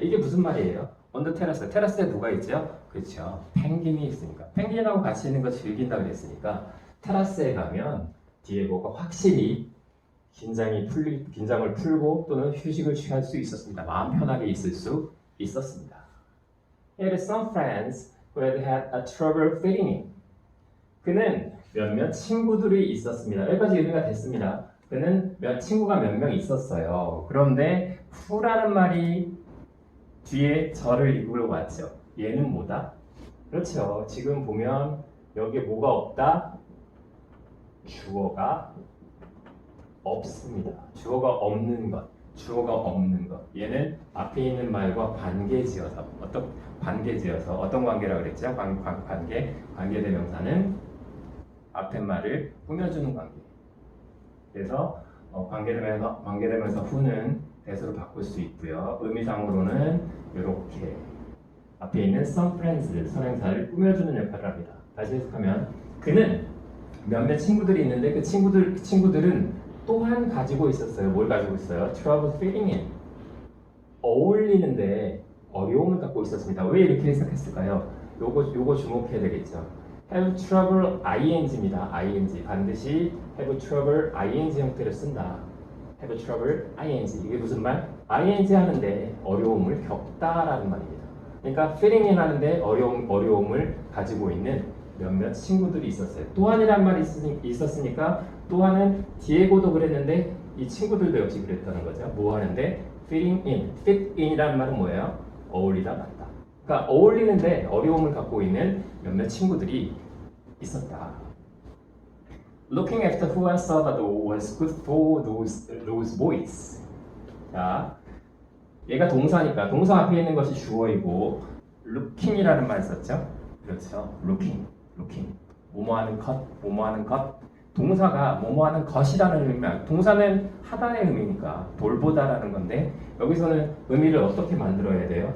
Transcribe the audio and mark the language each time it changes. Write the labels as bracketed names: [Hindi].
[Korean] 이게 무슨 말이에요? [English] on the terrace. [Korean] 테라스에 누가 있죠? 그렇죠. 펭귄이 있으니까. 펭귄하고 같이 있는 거 즐긴다고 그랬으니까 테라스에 가면 디에고가 확실히 긴장을 풀고 또는 휴식을 취할 수 있었습니다. 마음 편하게 있을 수 있었습니다. [English] He had some friends who had a trouble fitting in. [Korean] 그는 몇몇 친구들이 있었습니다. 여기까지 의미가 됐습니다. 그는 친구가 몇 명 있었어요. 그런데 who라는 말이 뒤에 저를 이끌고 왔죠. 얘는 뭐다? 그렇죠. 지금 보면 여기에 뭐가 없다? 주어가 없습니다. 주어가 없는 것. 얘는 앞에 있는 말과 관계지어서 어떤 관계라고 그랬죠? 관계대명사는 앞에 말을 꾸며주는 관계. 그래서 관계대명사 who는 대소로 바꿀 수 있고요. 의미상으로는 이렇게 앞에 있는 [English] some friends [Korean] 선행사를 꾸며주는 역할을 합니다. 다시 해석하면 그는 몇몇 친구들이 있는데 그 친구들은 또한 가지고 있었어요. 뭘 가지고 있어요? [English] Trouble fitting in. [Korean] 어울리는데 어려움을 갖고 있었습니다. 왜 이렇게 해석했을까요? 요거 주목해야 되겠죠. Have trouble ing입니다. ing 반드시 [English] have trouble ing [Korean] 형태를 쓴다. [English] have trouble ing [Korean] 이게 무슨 말? ing 하는데 어려움을 겪다라는 말입니다. 그러니까 [English] fitting in [Korean] 하는데 어려움을 가지고 있는 몇몇 친구들이 있었어요. 또한이란 말이 있었으니까 또한은 디에고도 그랬는데 이 친구들도 역시 그랬다는 거죠. 뭐 하는데? [English] fit in [Korean] 이라는 말은 뭐예요? 어울리다 맞다. 그러니까 어울리는데 어려움을 갖고 있는 몇몇 친구들이 있었다. [English] Looking after Juan Salvador was good for those boys. [Korean] 자, 얘가 동사니까 동사 앞에 있는 것이 주어이고 looking이라는 말 썼죠? 그렇죠. looking. 뭐뭐하는 것. 동사가 뭐뭐하는 것이라는 의미, 동사는 하다의 의미니까 돌보다라는 건데 여기서는 의미를 어떻게 만들어야 돼요?